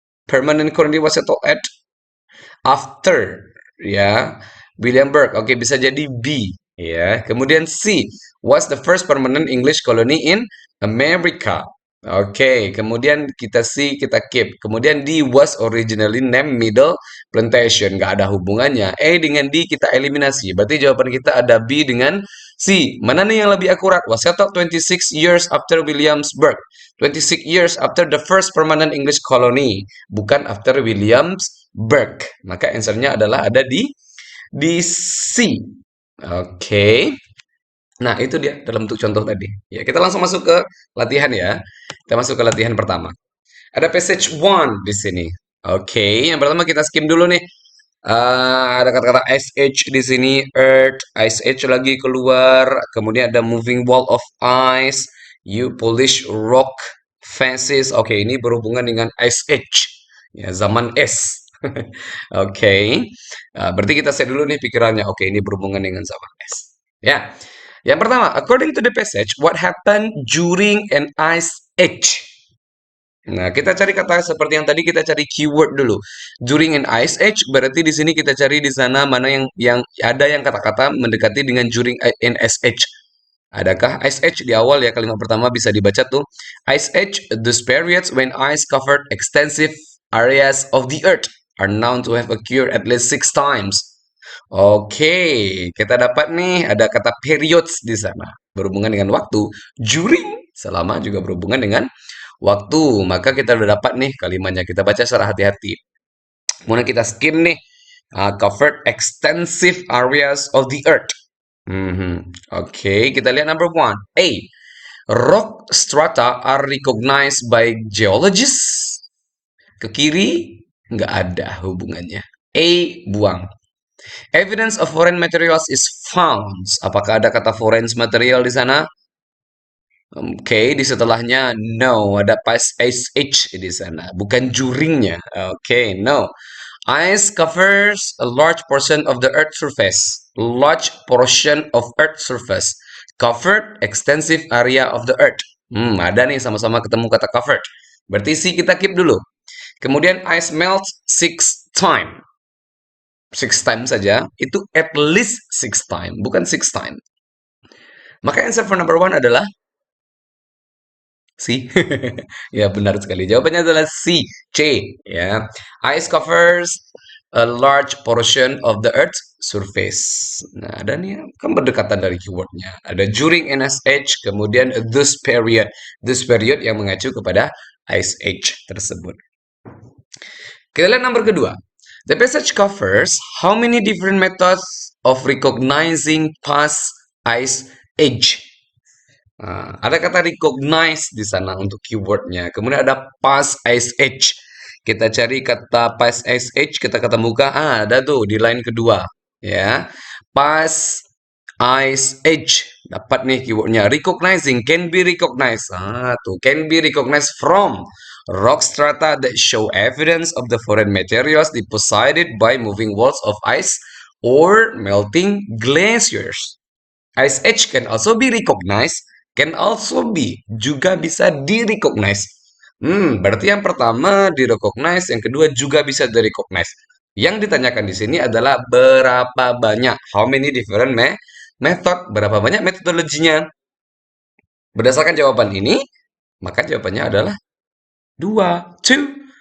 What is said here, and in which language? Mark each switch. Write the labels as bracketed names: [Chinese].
[English] Permanent colony was settled at after, ya. Williamsburg. [Indonesian] Oke, bisa jadi B, ya. Kemudian [English] C was the first permanent English colony in America. [Indonesian] Oke, kemudian kita C, kita keep. Kemudian D [English] was originally named Middle Plantation. [Indonesian] Nggak ada hubungannya. E dengan D kita eliminasi. Berarti jawaban kita ada B dengan C. Mana nih yang lebih akurat? [English] Was settled 26 years after Williamsburg. 26 years after the first permanent English colony. [Indonesian] Bukan after Williamsburg. Maka answernya adalah ada di C. Oke. Nah, itu dia dalam bentuk contoh tadi. Ya, kita langsung masuk ke latihan ya. Kita masuk ke latihan pertama. Ada passage one di sini. Oke, yang pertama kita skim dulu nih. Ada kata-kata ice age di sini, earth, ice age lagi keluar. Kemudian ada [English] moving wall of ice, you polish rock faces. [Indonesian] Oke, ini berhubungan dengan ice age. Ya, zaman es. Oke. Berarti kita set dulu nih pikirannya. Oke, ini berhubungan dengan zaman es. Ya. [English] Yang pertama, according to the passage, what happened during an ice age? [Indonesian] Nah, kita cari kata seperti yang tadi kita cari keyword dulu. [English] During an ice age [Indonesian] berarti di sini kita cari di sana mana yang ada yang kata-kata mendekati dengan during an ice age. Adakah ice age di awal ya kalimat pertama bisa dibaca tuh. [English] Ice age, those periods when ice covered extensive areas of the earth are known to have occurred at least 6 times. [Indonesian] Oke, kita dapat nih ada kata periods di sana berhubungan dengan waktu. During selama juga berhubungan dengan waktu. Maka kita udah dapat nih kalimatnya. Kita baca secara hati-hati. Kemudian kita skim nih. [English] Covered extensive areas of the earth. [Indonesian] Oke, kita lihat [English] number one. A. Rock strata are recognized by geologists. [Indonesian] Ke kiri, nggak ada hubungannya. A, buang. [English] Evidence of foreign materials is found. [Indonesian] Apakah ada kata foreign material di sana? Oke, di setelahnya no, ada pas SH di sana, bukan juringnya. Oke, no. [English] Ice covers a large portion of the Earth's surface. Large portion of Earth's surface. Covered extensive area of the Earth. [Indonesian] Ada nih sama-sama ketemu kata covered. Berarti sih kita keep dulu. [English] Kemudian ice melts 6 time. 6 time [Indonesian] saja, itu [English] at least 6 time, bukan 6 time. Maka answer for number one [Indonesian] adalah C. Ya, benar sekali. Jawabannya adalah C. C. Ya. [English] Ice covers a large portion of the Earth's surface. [Indonesian] Nah, dan ya, kan berdekatan dari keywordnya. Ada during NSH, kemudian this period. This period yang mengacu kepada Ice Age tersebut. Kita lihat nomor kedua. [English] The passage covers how many different methods of recognizing past ice age. [Indonesian] Nah, ada kata recognize di sana untuk keywordnya. Kemudian ada past ice age. Kita cari kata past ice age, kita ketemukan ada tuh di line kedua, ya. Past ice age. Dapat nih keywordnya. [English] Recognizing, can be recognized. Tuh, can be recognized from rock strata that show evidence of the foreign materials deposited by moving walls of ice or melting glaciers. Ice age can also be recognized, can also be, [Indonesian] juga bisa di-recognize. Berarti yang pertama di-recognize, yang kedua juga bisa di-recognize. Yang ditanyakan di sini adalah berapa banyak, [English] how many different method, [Indonesian] berapa banyak metodologinya. Berdasarkan jawaban ini, maka jawabannya adalah 2, 2.